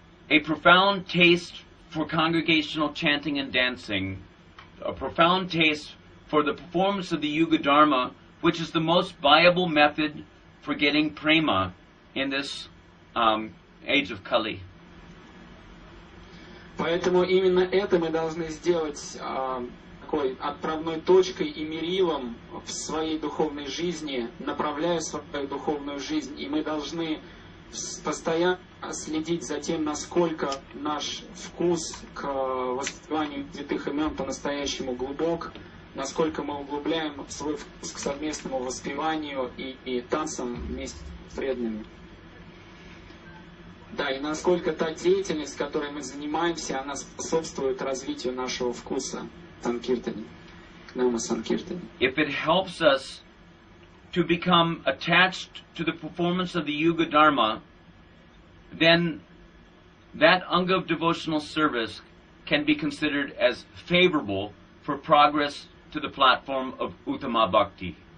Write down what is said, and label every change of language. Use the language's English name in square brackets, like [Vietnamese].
[English] a profound taste for congregational chanting and dancing, a profound taste for the performance of the Yuga Dharma, which is the most viable method for getting prema in this age of Kali. [Russian] Поэтому именно это мы должны сделать такой отправной точкой и мерилом в своей духовной жизни, направляя свою духовную жизнь. И мы должны постоянно следить за тем, насколько наш вкус к воспеванию святых имен по-настоящему глубок, насколько мы углубляем свой вкус к совместному воспеванию и танцам вместе с преданными. Да, и насколько та деятельность, которой мы занимаемся, она способствует развитию нашего вкуса к Санкиртане, к Нама Санкиртане. [English] If it helps us to become attached to the performance of the Yuga Dharma, then that anga of devotional service can be considered as favorable for progress to the platform of Uttama Bhakti.